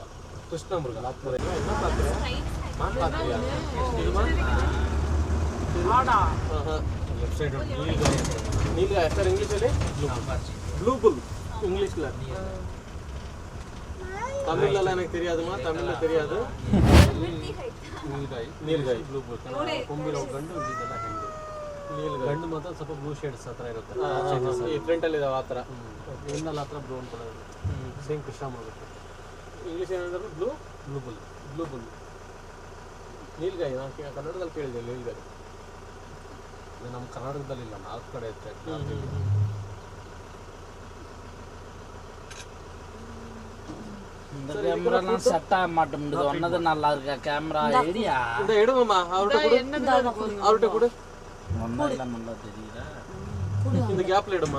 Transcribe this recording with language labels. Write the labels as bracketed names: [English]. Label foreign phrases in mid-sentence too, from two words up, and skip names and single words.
[Tamil] கிருஷ்ணாமுருகா என்ன பாக்குறேன்? மான் பாக்குறியா? இது மான். ஆடா. லெஃப்ட் சைடு நீல்காய். சார் இங்கிலீஷ் சொல்லு. [English] blue bull [Tamil] இங்கிலீஷ்ல. தமிழ்ல எனக்கு தெரியாதுமா. தமிழ்ல தெரியாது. [Kannada] ನೀಲ್ಗಾಯಿ [English] blue bull [Kannada] ಕೊಂಬಿರೋ ಗಂಡು ಇದೆಲ್ಲ ಹೆಣ್ಣು. ಗಂಡು ಮಾತ್ರ ಸ್ವಲ್ಪ [English] blue shades [Kannada] ಹತ್ರ ಇರುತ್ತೆ. ಈ ಫ್ರಂಟಲ್ಲಿ ಇದಾವೆ ಆ ಥರ. ಇನ್ನಲ್ಲಿ ಹತ್ರ [English] brown colour. [Kannada] ಸೇಮ್ ಕೃಷ್ಣಾಮೃಗ. ಇಂಗ್ಲೀಷ್ ಏನಂದ್ರೆ [English] blue bull. blue bull [Kannada] ನೀಲ್ಗಾಯಿ. ನಾನು ಕನ್ನಡದಲ್ಲಿ ಕೇಳಿದೆ ನೀಲ್ಗಾಯಿ. ನಮ್ಮ ಕರ್ನಾಟಕದಲ್ಲಿ ಇಲ್ಲ, ನಾಲ್ಕು ಕಡೆ ಇರುತ್ತೆ. [Tamil] இந்த கேமராலாம் செட் ஆக மாட்டேங்குது. ஒன்னது நல்லா இருக்கா [English] camera idea? [Tamil] இந்த எடுங்கம்மா. அவர்கிட்ட கொடு. ஒன்னதுலாம் நல்லா தெரியல. இந்த கேப்ல எடுமா.